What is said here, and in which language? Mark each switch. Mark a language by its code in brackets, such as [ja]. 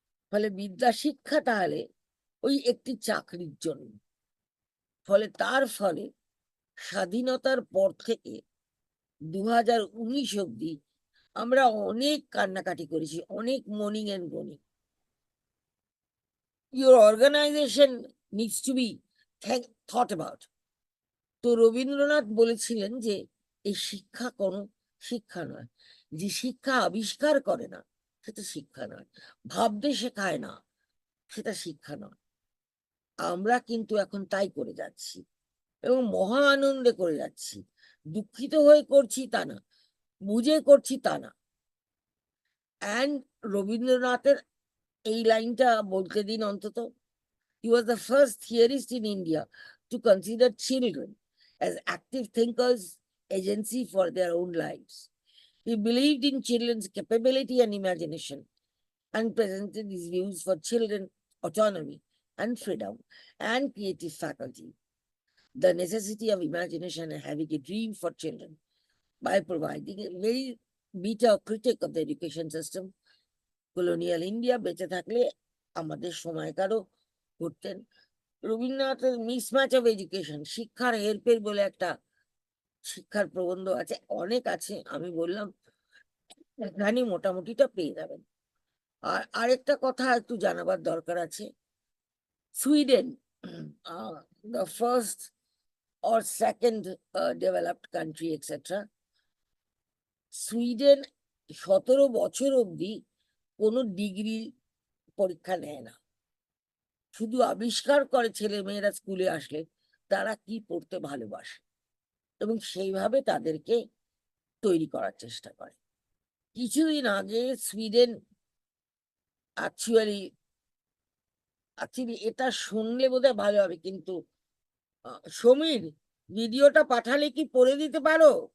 [bn] ফলে বিদ্যা শিক্ষা তাহলে ওই একটি চাকরির জন্য। ফলে তার ফলে স্বাধীনতার পর থেকে 2019 অব্দি আমরা অনেক কান্নাকাটি করেছি, অনেক [en] Mourning and groaning. Your organization needs to be thought about. [bn] তো রবীন্দ্রনাথ বলেছিলেন যে এই শিক্ষা কোনো শিক্ষা নয়, যে শিক্ষা আবিষ্কার করে না সেটা শিক্ষা নয়, ভাবতে শেখায় না সেটা শিক্ষা নয়। আমরা কিন্তু এখন তাই করে যাচ্ছি এবং মহা আনন্দে করে যাচ্ছি। দুঃখিত হয়ে করছি তা না, বুঝে করছি তা না। অ্যান্ড রবীন্দ্রনাথের এই লাইনটা বলতে দিন অন্তত। [en] He was the first theorist in India to consider children as active thinkers, agency for their own lives. He believed in children's capability and imagination and presented his views for children autonomy and freedom and creative faculty, the necessity of imagination and having a dream for children, by providing a very bitter critic of the education system. Colonial India [bn] বেঁচে থাকলে আমাদের সময়কারও করতেন। রবীন্দ্রনাথের [en] mismatch of education, [bn] শিক্ষার হেরফের বলে একটা শিক্ষার প্রবন্ধ আছে, অনেক আছে, আমি বললাম এখানে মোটামুটিটা পেয়ে যাবেন। আর আরেকটা কথা একটু জানাবার দরকার আছে। [en] Sweden, the first or second developed country etc. [bn] Sweden 17 বছর অবধি কোনো ডিগ্রি পরীক্ষা নেয় না, শুধু আবিষ্কার করে ছেলে মেয়েরা স্কুলে আসলে তারা কি পড়তে ভালোবাসে এবং সেইভাবে তাদেরকে তৈরি করার চেষ্টা করে। কিছুদিন আগে সুইডেন অ্যাকচুয়ালি এটা শুনলে বোধহয় ভালো হবে, কিন্তু সমীর ভিডিওটা পাঠালে কি পড়ে দিতে পারো?